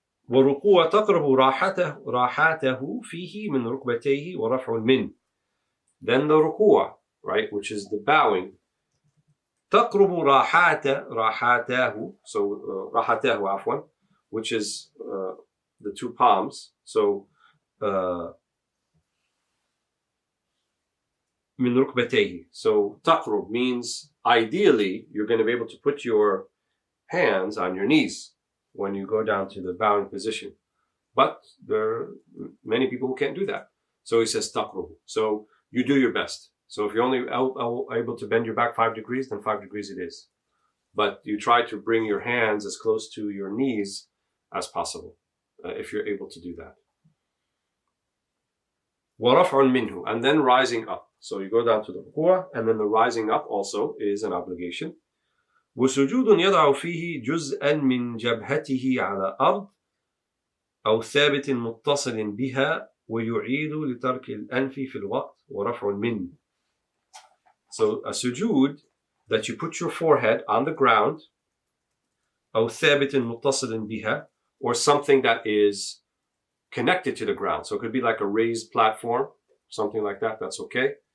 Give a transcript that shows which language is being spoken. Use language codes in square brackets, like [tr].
[ar] وَالرُّكُوعَ تَقْرَبُ رَاحَاتَهُ فِيهِ مِنْ رُكْبَتَيْهِ وَرَفْعُ الْمِنْ. [en] Then the ruku'ah, right, which is the bowing. [ar] تَقْرُبُ رَاحَاتَهُ, [en] so [ar] رَاحَاتَهُ عفوا, [en] which is the two palms. [ar] So مِنْ رُكْبَتَيْهِ. [en] So taqrub means ideally you're going to be able to put your hands on your knees when you go down to the bowing position. But there are many people who can't do that. So he says taqrub. So you do your best. So if you're only able to bend your back 5 degrees, then 5 degrees it is. But you try to bring your hands as close to your knees as possible, if you're able to do that. [ar] وَرَفْعٌ مِنْهُ, [en] and then rising up. So you go down to the ruku'ah, and then the rising up also is an obligation. [ar] وَسُجُودٌ يَضَعُ فِيهِ جُزْءًا مِنْ جَبْهَتِهِ عَلَى أَرْضٍ أو ثابت متصل بها ويعيد لترك الأنف في الوقت ورفع المن. [en] So a sujood, that you put your forehead on the ground, [ar] أو ثابت متصل بها, [en] or something that is connected to the ground. So it could be like a raised platform, something like that, that's okay.